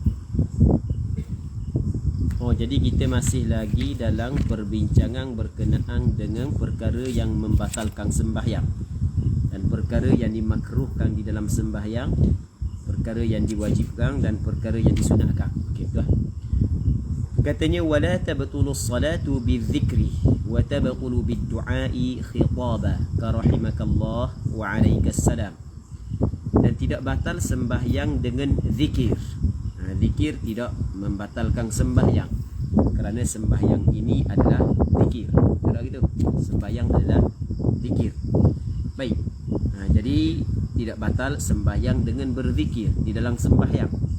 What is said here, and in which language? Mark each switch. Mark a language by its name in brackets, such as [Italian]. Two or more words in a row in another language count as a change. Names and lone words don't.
[Malay] Jadi kita masih lagi dalam perbincangan berkenaan dengan perkara yang membatalkan sembahyang dan perkara yang dimakruhkan di dalam sembahyang, perkara yang diwajibkan dan perkara yang disunatkan. Okey, dah. Katanya [Arabic] ولا تبطل الصلاة بالذكر و تبطل بالدعاء خطابا كرحمك الله وعليك السلام. [Malay] Dan tidak batal sembahyang dengan zikir. Zikir tidak membatalkan sembahyang kerana sembahyang ini adalah zikir. Betul gitu? Sembahyang adalah zikir. Baik. Jadi tidak batal sembahyang dengan berzikir di dalam sembahyang.